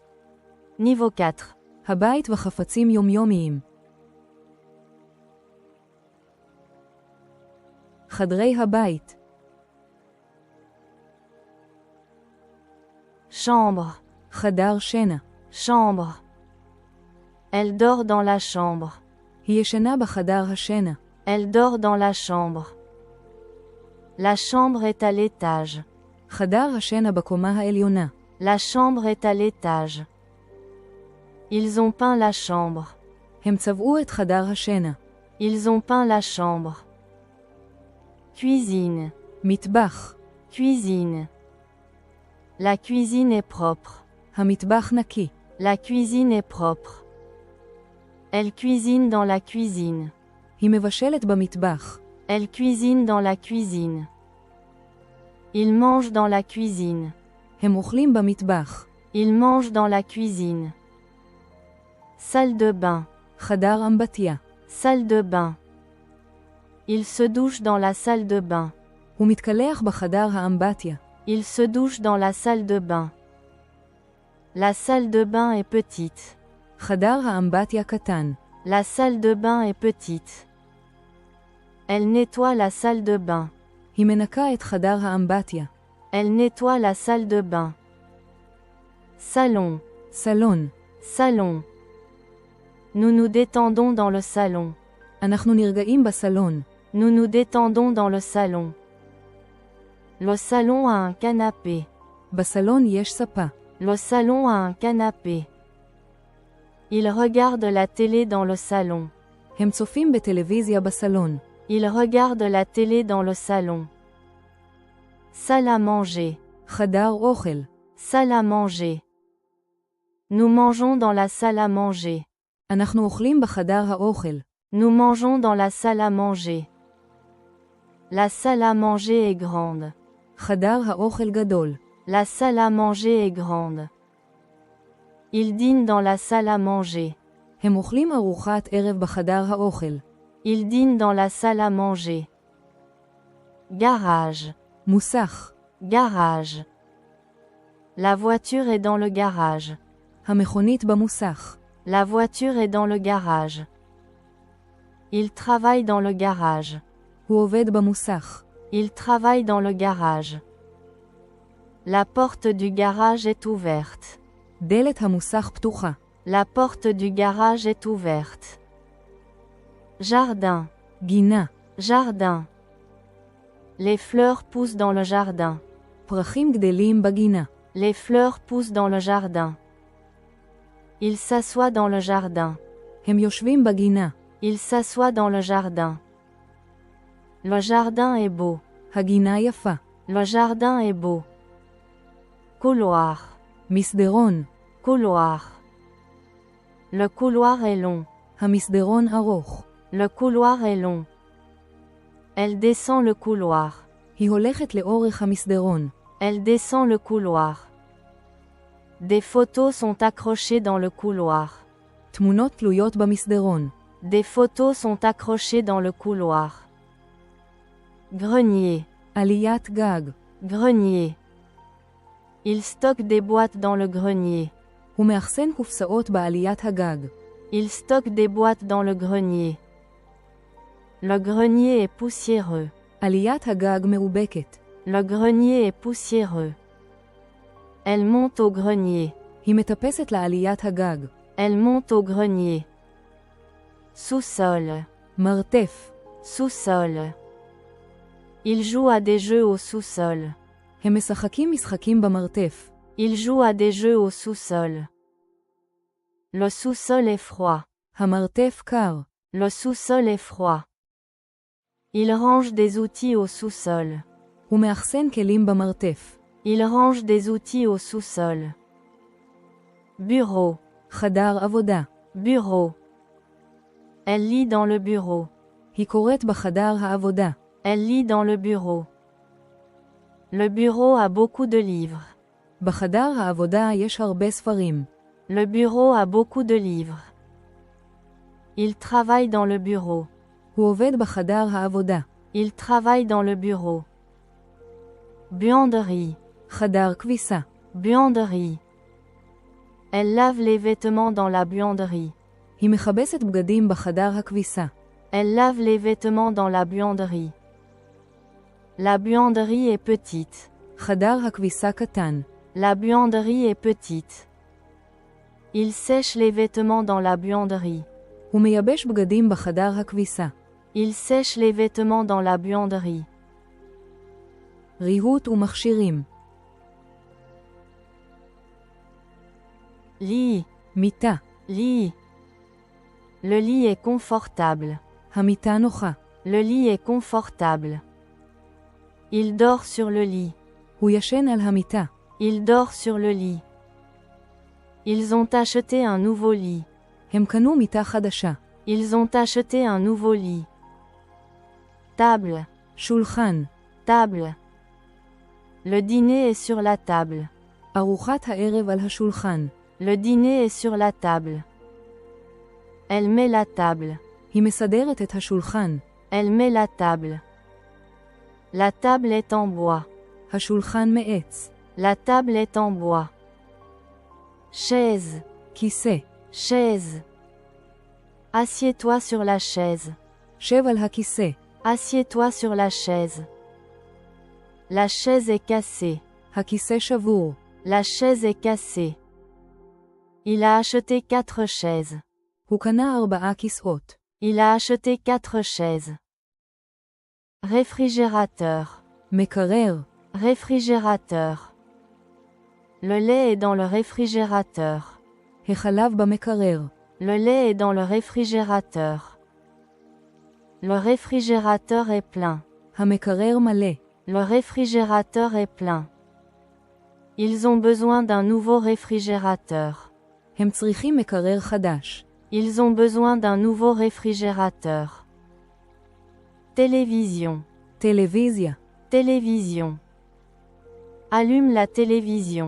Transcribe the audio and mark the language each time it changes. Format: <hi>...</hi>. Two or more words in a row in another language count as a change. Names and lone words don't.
<fr>Niveau 4.</fr> <he>הבית וחפצים יומיומיים. חדרי הבית.</he> <fr>Chambre.</fr> <he>חדר שינה.</he> <fr>Chambre. Elle dort dans la chambre.</fr> <he>היא ישנה בחדר השינה.</he> <fr>Elle dort dans la chambre. La chambre est à l'étage.</fr> <he>חדר השינה בקומה העליונה.</he> <fr>La chambre est à l'étage. Ils ont peint la chambre.</fr> <he>הם צבעו את חדר השינה.</he> <fr>Ils ont peint la chambre. Cuisine.</fr> <he>מטבח.</he> <fr>Cuisine. La cuisine est propre.</fr> <he>המטבח נקי.</he> <fr>La cuisine est propre. Elle cuisine dans la cuisine.</fr> <he>היא מבשלת במטבח.</he> <fr>Elle cuisine dans la cuisine. Ils mangent dans la cuisine.</fr> <he>הם אוכלים במטבח.</he> <fr>Ils mangent dans la cuisine. Salle de bain.</fr> <he>חדר אמבטיה.</he> <fr>Salle de bain. Il se douche dans la salle de bain.</fr> <he>הוא מתקלח בחדר האמבטיה.</he> <fr>Il se douche dans la salle de bain. La salle de bain est petite.</fr> <he>חדר האמבטיה קטן.</he> <fr>La salle de bain est petite. Elle nettoie la salle de bain.</fr> <he>היא מנקה את חדר האמבטיה.</he> <fr>Elle nettoie la salle de bain. Salon.</fr> <he>סלון.</he> <fr>Salon. Nous nous détendons dans le salon.</fr> <he>אנחנו נרגעים בסלון.</he> <fr>Nous nous détendons dans le salon. Le salon a un canapé.</fr> <he>בסלון יש ספה.</he> <fr>Le salon a un canapé. Ils regardent la télé dans le salon.</fr> <he>הם צופים בטלוויזיה בסלון.</he> <fr>Ils regardent la télé dans le salon. Salle à manger.</fr> <he>חדר אוכל.</he> <fr>Salle à manger. Nous mangeons dans la salle à manger.</fr> <he>אנחנו אוכלים בחדר האוכל.</he> <fr>Nous mangeons dans la salle à manger. La salle à manger est grande.</fr> <he>חדר האוכל גדול.</he> <fr>La salle à manger est grande. Ils dînent dans la salle à manger.</fr> <he>הם אוכלים ארוחת ערב בחדר האוכל.</he> <fr>Ils dînent dans la salle à manger. Garage.</fr> <he>מוסך.</he> <fr>Garage. La voiture est dans le garage.</fr> <he>המכונית במוסך.</he> <fr>La voiture est dans le garage. Il travaille dans le garage.</fr> <he>הוא עובד במוסך.</he> <fr>Il travaille dans le garage. La porte du garage est ouverte.</fr> <he>דלת המוסך פתוחה.</he> <fr>La porte du garage est ouverte. Jardin.</fr> <he>גינה.</he> <fr>Jardin. Les fleurs poussent dans le jardin.</fr> <he>פרחים גדלים בגינה.</he> <fr>Les fleurs poussent dans le jardin. Il s'assoit dans le jardin.</fr> <he>הם יושבים בגינה.</he> <fr>Il s'assoit dans le jardin. Le jardin est beau.</fr> <he>הגינה יפה.</he> <fr>Le jardin est beau. Couloir.</fr> <he>מסדרון.</he> <fr>Couloir. Le couloir est long.</fr> <he>המסדרון ארוך.</he> <fr>Le couloir est long. Elle descend le couloir.</fr> <he>היא הולכת לאורך המסדרון.</he> <fr>Elle descend le couloir. Des photos sont accrochées dans le couloir.</fr> <he>תמונות תלויות במסדרון.</he> <fr>Des photos sont accrochées dans le couloir. Grenier.</fr> <he>עליית גג.</he> <fr>Grenier. Il stocke des boîtes dans le grenier.</fr> <he>הוא מאחסן קופסאות בעליית הגג.</he> <fr>Il stocke des boîtes dans le grenier. Le grenier est poussiéreux.</fr> <he>עליית הגג מאובקת.</he> <fr>Le grenier est poussiéreux. Elle monte au grenier.</fr> <he>היא מטפסת לעליית הגג.</he> <fr>Elle monte au grenier. Sous-sol.</fr> <he>מרתף.</he> <fr>Sous-sol. Il joue à des jeux au sous-sol.</fr> <he>הם משחקים משחקים במרתף.</he> <fr>Il joue à des jeux au sous-sol. Le sous-sol est froid.</fr> <he>המרתף קר.</he> <fr>Le sous-sol est froid. Il range des outils au sous-sol.</fr> <he>הוא מאחסן כלים במרתף.</he> <fr>Il range des outils au sous-sol. Bureau.</fr> <he>חדר עבודה.</he> <fr>Bureau. Elle lit dans le bureau.</fr> <he>היא קוראת בחדר העבודה.</he> <fr>Elle lit dans le bureau. Le bureau a beaucoup de livres.</fr> <he>בחדר העבודה יש הרבה ספרים.</he> <fr>Le bureau a beaucoup de livres. Il travaille dans le bureau.</fr> <he>הוא עובד בחדר העבודה.</he> <fr>Il travaille dans le bureau. Buanderie.</fr> <he>חדר כביסה.</he> <fr>Buanderie. Elle lave les vêtements dans la buanderie.</fr> <he>היא מכבסת בגדים בחדר הכביסה.</he> <fr>Elle lave les vêtements dans la buanderie. La buanderie est petite.</fr> <he>חדר הכביסה קטן.</he> <fr>La buanderie est petite. Il sèche les vêtements dans la buanderie.</fr> <he>הוא מייבש בגדים בחדר הכביסה.</he> <fr>Il sèche les vêtements dans la buanderie.</fr> <he>ריהוט ומכשירים.</he> <fr>Lit.</fr> <he>מיטה.</he> <fr>Lit. Le lit est confortable.</fr> <he>המיטה נוחה.</he> <fr>Le lit est confortable. Il dort sur le lit.</fr> <he>הוא ישן על המיטה.</he> <fr>Il dort sur le lit. Ils ont acheté un nouveau lit.</fr> <he>הם קנו מיטה חדשה.</he> <fr>Ils ont acheté un nouveau lit. Table.</fr> <he>שולחן.</he> <fr>Table. Le dîner est sur la table.</fr> <he>ארוחת הערב על השולחן.</he> <fr>Le dîner est sur la table. Elle met la table.</fr> <he>היא מסדרת את השולחן.</he> <fr>Elle met la table. La table est en bois.</fr> <he>השולחן מעץ.</he> <fr>La table est en bois. Chaise.</fr> <he>כיסא.</he> <fr>Chaise. Assieds-toi sur la chaise.</fr> <he>שב על הכיסא.</he> <fr>Assieds-toi sur la chaise. La chaise est cassée.</fr> <he>הכיסא שבור.</he> <fr>La chaise est cassée. Il a acheté 4 chaises.</fr> <he>הוא קנה 4 כיסאות.</he> <fr>Il a acheté 4 chaises. Réfrigérateur.</fr> <he>מקרר.</he> <fr>Réfrigérateur. Le lait est dans le réfrigérateur.</fr> <he>החלב במקרר.</he> <fr>Le lait est dans le réfrigérateur. Le réfrigérateur est plein.</fr> <he>המקרר מלא.</he> <fr>Le réfrigérateur est plein. Ils ont besoin d'un nouveau réfrigérateur.</fr> <he>הם צריכים מקרר חדש.</he> <fr>Ils ont besoin d'un nouveau réfrigérateur. Télévision.</fr> <he>טלוויזיה.</he> <fr>Télévision. Allume la télévision.</fr>